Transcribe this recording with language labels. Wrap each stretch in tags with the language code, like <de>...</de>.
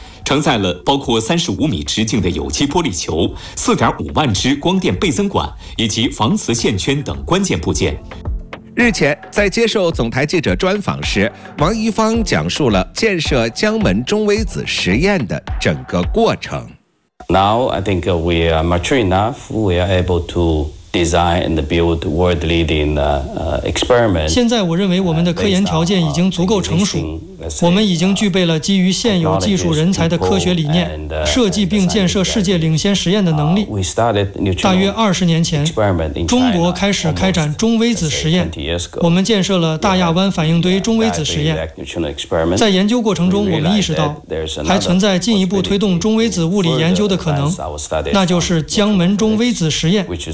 <zh>承载了包括35米直径的有机玻璃球、4.5万只光电倍增管以及防磁线圈等关键部件。日前在接受总台记者专访时，王一方讲述了建设江门中微子实验的整个过程。</zh> <en>Now I think we are mature enough, we are able to design and build world leading experiment.</en> <zh>现在我认为我们的科研条件已经足够成熟，我们已经具备了基于现有技术人才的科学理念，设计并建设世界领先实验的能力。大约20年前，中国开始开展中微子实验。我们建设了大亚湾反应堆中微子实验。在研究过程中，我们意识到还存在进一步推动中微子物理研究的可能，那就是江门中微子实验。</zh>